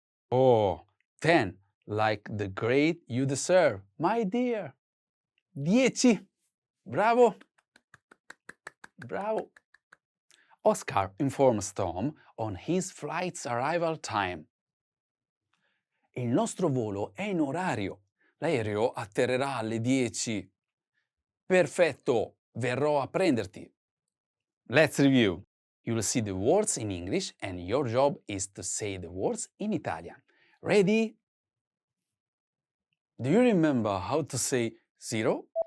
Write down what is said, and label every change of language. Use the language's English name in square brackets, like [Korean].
[English] Oh, 10, like the grade you deserve, my dear. 10. Bravo. Bravo. Oscar informs Tom on his flight's arrival time. [Italian] Il nostro volo è in orario. L'aereo atterrerà alle 10. Perfetto, verrò a prenderti. [English] Let's review. You'll see the words in English and your job is to say the words in Italian. Ready? Do you remember how to say 0?